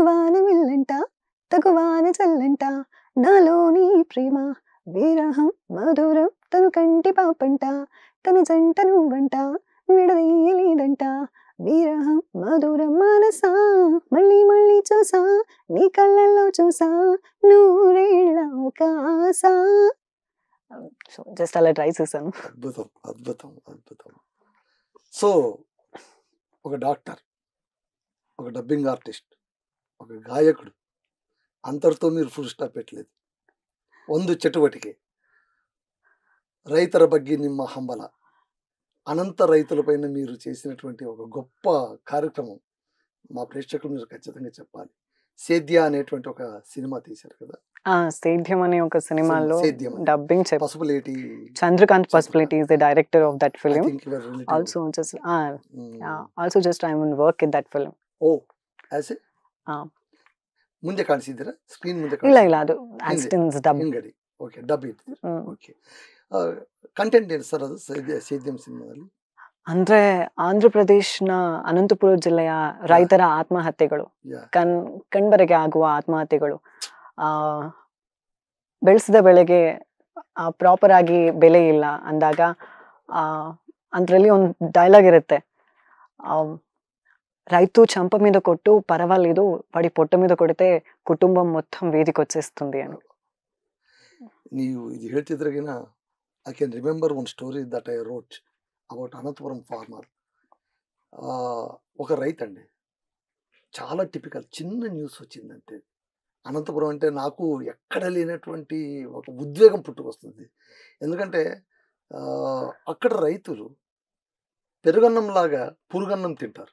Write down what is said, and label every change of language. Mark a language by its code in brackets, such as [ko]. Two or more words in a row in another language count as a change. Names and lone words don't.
[te] వాన విల్లంట తగువాన చల్లంట, నాలోని ప్రేమ విరహం మధురం, తను కంటి పాపంట తన జంట నువ్వంట, విడదీయలేదంట విరహం మధురం, మనసా మళ్ళీ మళ్ళీ చూసా నీ కళ్ళల్లో చూసా నూరేళ్ళ ఒక ఆశ. సో జస్ట్ అలా ట్రై చేశాను. అద్భుతం అద్భుతం అద్భుతం. సో ఒక డాక్టర్, ఒక [en] dubbing artist, [te] ఒక గాయకుడు, అంతటితో మీరు [en] full stop [te] పెట్టలేదు. [kn] ಒಂದು ಚಟುವಟಿಕೆ ರೈತರ ಬಗ್ಗೆ ನಿಮ್ಮ ಹಂಬಲ, [te] అనంత రైతులపైన మీరు చేసినటువంటి ఒక గొప్ప కార్యక్రమం మా ప్రేక్షకులు మీరు ఖచ్చితంగా చెప్పాలి. సేద్య అనేటువంటి ఒక సినిమా తీశారు కదా. సేద్యం అనే ఒక సినిమాలో సేద్యం డబ్బింగ్ పసుపులేటి [en] చంద్రకాంత్ పసుపులేటి is the director of that film. Also just I'm in work in that film. as a [kn] ಮುಂದೆ ಕಾಣಿಸಿದ್ದೀರಾ ಸ್ಕ್ರೀನ್ ಮುಂದೆ? ಇಲ್ಲ ಅದು ಡಬ್ ಹಿಂಗಡಿ. ಓಕೆ, ಡಬ್ ಇತ್ತು. ಓಕೆ, ಕಂಟೆಂಟ್ ಏನು ಸರ್ ಅದು ಸೇದ್ಯಂ ಸಿನಿಮಾದಲ್ಲಿ? ಅಂದ್ರೆ ಆಂಧ್ರಪ್ರದೇಶ್ನ ಅನಂತಪುರ ಜಿಲ್ಲೆಯ ರೈತರ ಆತ್ಮಹತ್ಯೆಗಳು, ಕಣ್ಬರೆಗೆ ಆಗುವ ಆತ್ಮಹತ್ಯೆಗಳು, ಬೆಳೆಸಿದ ಬೆಳೆಗೆ ಪ್ರಾಪರ್ ಆಗಿ ಬೆಲೆ ಇಲ್ಲ ಅಂದಾಗ ಅದರಲ್ಲಿ ಒಂದು ಡೈಲಾಗ್ ಇರುತ್ತೆ, [te] రైతు చెంప మీద కొట్టు పర్వాలేదు, వాడి పొట్ట మీద కొడితే కుటుంబం మొత్తం వీధికి వచ్చేస్తుంది అని. [kn] ನೀವು ಇದು ಹೇಳ್ತಿದ್ರಾಗಿನ [en] I can remember one story that I wrote about Anantapuram farmer. [te] ఒక రైతు అండి, చాలా టిపికల్. చిన్న న్యూస్ వచ్చిందంటే అనంతపురం అంటే నాకు ఎక్కడ లేనటువంటి ఒక ఉద్వేగం పుట్టుకొస్తుంది. ఎందుకంటే అక్కడ రైతులు పెరుగన్నంలాగా పురుగన్నం తింటారు.